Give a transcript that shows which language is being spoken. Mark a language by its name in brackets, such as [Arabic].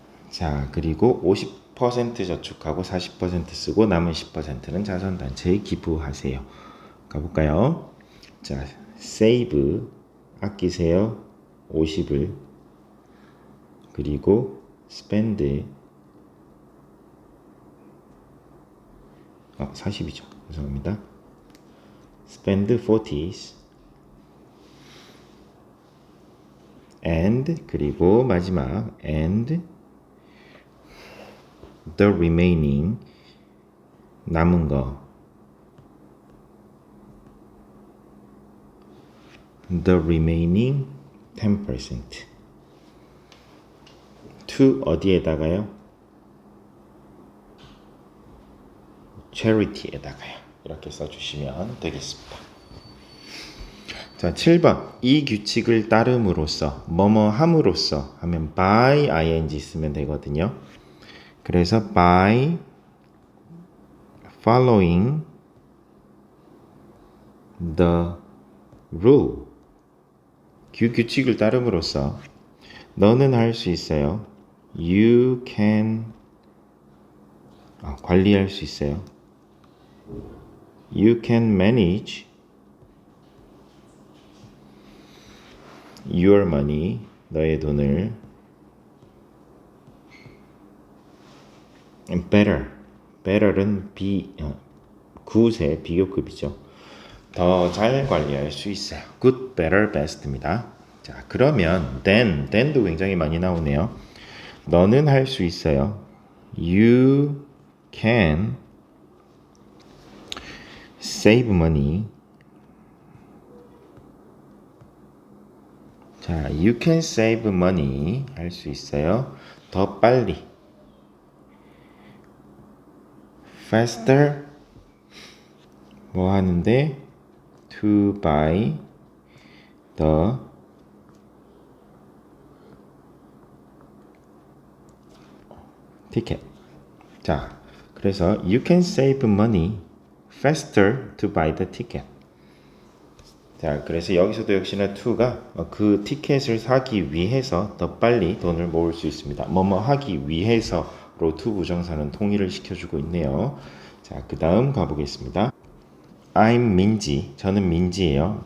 [Korean] 자, 그리고 50% 저축하고 40% 쓰고 남은 10%는 자선단체에 기부하세요. 가볼까요? 자, save 아끼세요. 50을 그리고 spend 40이죠. 죄송합니다. [English] spend 40s and [Korean] 그리고 마지막 [English] and the remaining [Korean] 남은 거 [English] the remaining 10% to [Korean] 어디에다가요? charity에다가요. 이렇게 써주시면 되겠습니다. 자, 7번 이 규칙을 따름으로써 뭐뭐 함으로써 하면 by ing 쓰면 되거든요. 그래서 [English] by following the rule [Korean] 규칙을 따름으로써 너는 할 수 있어요. [English] You can [Korean] 관리할 수 있어요. [English] You can manage your money [Korean] 너의 돈을 [English] better은 good의 비교급이죠. [Korean] 더 잘 관리할 수 있어요. good, better, best입니다. 자, 그러면 then도 굉장히 많이 나오네요. 너는 할 수 있어요. [English] You can save money. 자, you can save money [Korean] 할 수 있어요. 더 빨리. [English] faster [Korean] 뭐 하는데 [English] to buy the ticket. [Korean] 자, 그래서 [English] you can save money faster to buy the ticket. [Korean] 자, 그래서 여기서도 역시나 to가 그 티켓을 사기 위해서 더 빨리 돈을 모을 수 있습니다. 뭐뭐 하기 위해서로 to 부정사는 통일을 시켜주고 있네요. 자, 그 다음 가보겠습니다. I'm 민지. 저는 민지예요.